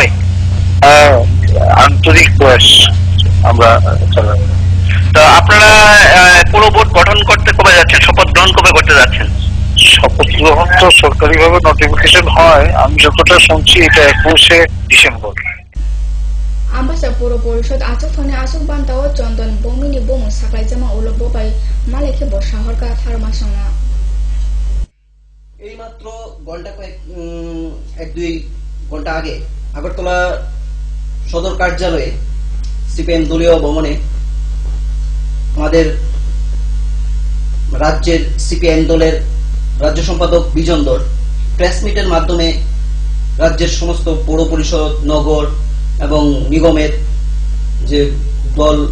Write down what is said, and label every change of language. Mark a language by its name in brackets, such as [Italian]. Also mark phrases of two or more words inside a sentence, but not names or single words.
[Bangla] আন্তরিক প্রয়াস আমরা চালাবো। তো আপনারা পৌরবোর্ড গঠন করতে কবে যাচ্ছেন? শপথ গ্রহণ কবে করতে যাচ্ছেন? শপথ গ্রহণ তো সরকারিভাবে নোটিফিকেশন হয়, আমি যতটা শুনছি এটা 21শে ডিসেম্বর। [Kok Borok] Ambasa Puro Porishod Atufane Asuk Bantao Chondon Bomini Bom Saklai Jama Ula Bobai Maleke Bo Shaharka Tharmasana [Bangla] এইমাত্র ঘন্টা কয়েক 1-2 ঘন্টা আগে আগরতলা সদর কার্যালয়ে সিপিএম দলীয় ভবনে আমাদের রাজ্যের সিপিএম দলের রাজ্য সম্পাদক বিজন দর [English] press meeter [Bangla] মাধ্যমে রাজ্যের সমস্ত পৌর পরিষদ, নগর এবং নিগমের যে দল